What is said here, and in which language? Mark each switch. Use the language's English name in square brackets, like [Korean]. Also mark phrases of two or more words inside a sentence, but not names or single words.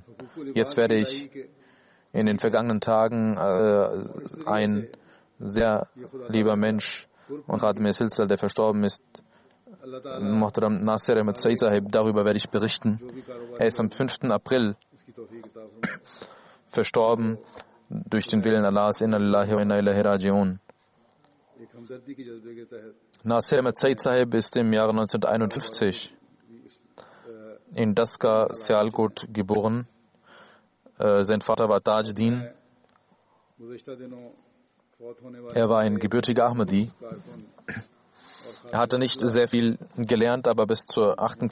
[German] Jetzt werde ich in den vergangenen Tagen ein sehr lieber Mensch und [Urdu] خادم سلسلہ, [German] der verstorben ist, Muhtaram Nasir Ahmad Said Sahib, darüber werde ich berichten. Er ist am 5. April verstorben durch den Willen Allahs. [Arabic] إنا لله وإنا إليه راجعون. [German] Nasir Ahmad Said Sahib ist im Jahre 1951 in Daska, Sialkot geboren. Sein Vater war Tajuddin. Er war ein gebürtiger Ahmadi. Er hatte nicht sehr viel gelernt, aber bis zur 8.